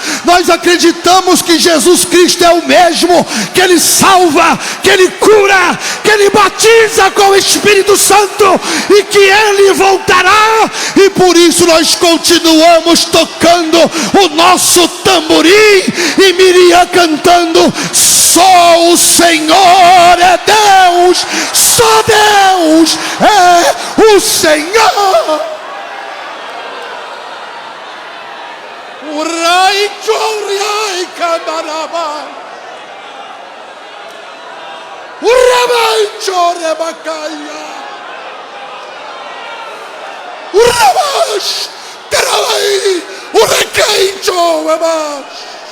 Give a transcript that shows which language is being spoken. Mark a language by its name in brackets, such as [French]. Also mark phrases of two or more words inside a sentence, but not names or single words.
[Portuguese] Nós acreditamos que Jesus Cristo é o mesmo, que Ele salva, que Ele cura, que Ele batiza com o Espírito Santo e que Ele voltará. E por isso nós continuamos tocando o nosso tamborim e Miriam cantando: só o Senhor é Deus, só Deus é o Senhor. Urai choriai kamaraba, urabai chorebakaya, urabash terabai, urakai chorebash.